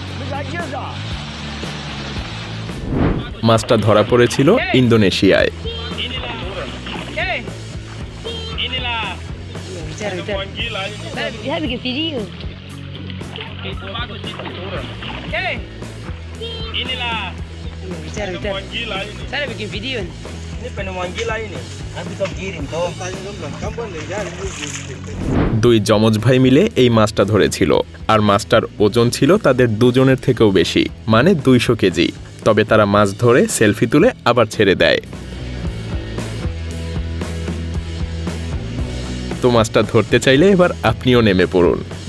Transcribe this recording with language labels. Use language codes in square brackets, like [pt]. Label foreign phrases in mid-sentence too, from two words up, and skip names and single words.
[bn] মাছটা ধরা পড়েছিল ইন্দোনেশিয়ায়। [id] Saya bikin video. Inilah. Bicara. Saya bikin video. Ini penemuan gila ini. Nanti kau kirim kau. [bn] দুই যমজ ভাই মিলে এই মাছটা ধরেছিল, আর মাছটার ওজন ছিল তাদের দুজনের থেকেও বেশি, মানে 200 কেজি। তবে তারা মাছ ধরে সেলফি তুলে আবার ছেড়ে দেয়। তো মাছটা ধরতে চাইলে এবার আপনিও নেমে পড়ুন।